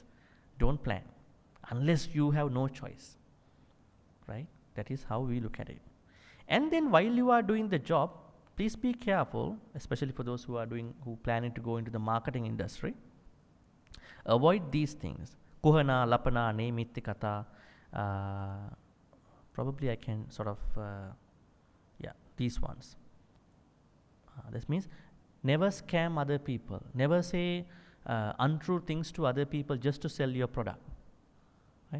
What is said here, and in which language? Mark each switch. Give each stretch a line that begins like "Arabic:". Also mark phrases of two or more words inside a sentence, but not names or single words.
English: Don't plan unless you have no choice, right? That is how we look at it. And then while you are doing the job, please be careful, especially for those who planning to go into the marketing industry. Avoid these things.
Pali: Kuhana, lapana, nemitti kata.
English: Probably I can sort of, these ones. This means never scam other people. Never say untrue things to other people just to sell your product. Right?